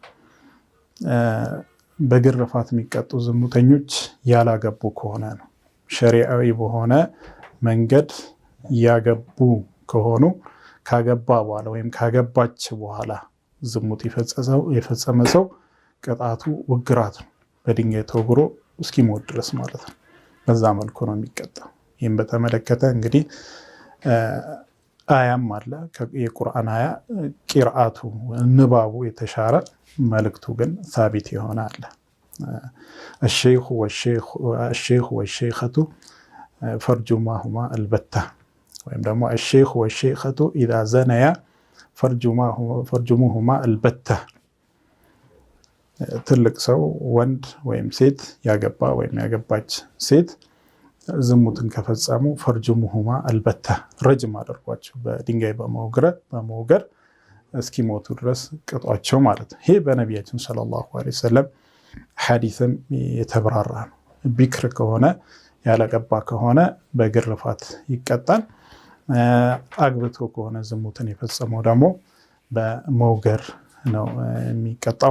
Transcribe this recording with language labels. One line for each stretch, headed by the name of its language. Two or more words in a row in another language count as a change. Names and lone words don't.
Amharic: በግርፋት የሚቀጡ ዝሙተኞች ያላገቡ ከሆነ ነው። ሸሪዓዊ በሆነ መንገድ ያገቡ ከሆኑ ካገባ በኋላ ወይም ካገባች በኋላ ዝሙት የፈጸመ ሰው ቅጣቱ ውግራት ነው። በድንጋይ ተወግሮ እስኪሞት ድረስ ማለት ነው። በዛ መልኩ ነው የሚቀጣው። ይህም በተመለከተ እንግዲህ አያም አለ የቁርአን አያ ቂርአቱ ንባቡ የተሻረ መልእክቱ ግን ሳቢት የሆነ አለ።
Arabic: الشيخ والشيخة فرجماهما البتة
Amharic: ወይም ደግሞ
Arabic: الشيخ والشيخة إذا زنيا فرجموهما البتة
Amharic: ትልቅ ሰው ወንድ ወይም ሴት ያገባ ወይም ያገባች ሴት ዝሙትን ከፈጸሙ
Arabic: فارجموهما البتة
Amharic: ረጅም አድርጓቸው በድንጋይ በመውገር እስኪሞቱ ድረስ ቅጧቸው ማለት ነው። ይሄ በነቢያችን
Arabic: صلى الله عليه وسلم
Amharic: ሐዲስም የተብራራ ነው። ቢክር ከሆነ ያላገባ ከሆነ በግርፋት ይቀጣል። አግብቶ ከሆነ ዝሙትን የፈጸመው ደግሞ በመውገር ነው የሚቀጣው